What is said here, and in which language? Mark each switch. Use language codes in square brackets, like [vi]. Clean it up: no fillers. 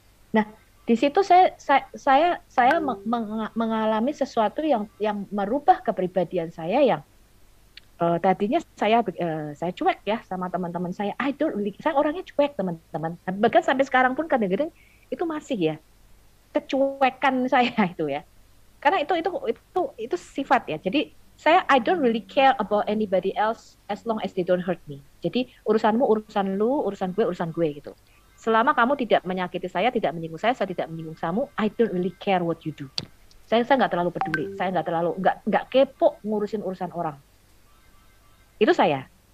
[id] Nah, di situ saya mengalami sesuatu yang merubah kepribadian saya, yang tadinya saya cuek ya sama teman-teman saya. Saya orangnya cuek, teman-teman. Bahkan sampai sekarang pun kadang-kadang itu masih ya kecuekan saya itu ya. Karena itu sifat ya. Jadi [en] I don't really care about anybody else as long as they don't hurt me. [id] Jadi urusanmu urusan lu, urusan gue gitu. Selama kamu tidak menyakiti saya, tidak menyinggung saya tidak menyinggung kamu, [en] I don't really care what you do. [id] Saya nggak terlalu peduli, saya nggak kepo ngurusin urusan orang. Itu saya.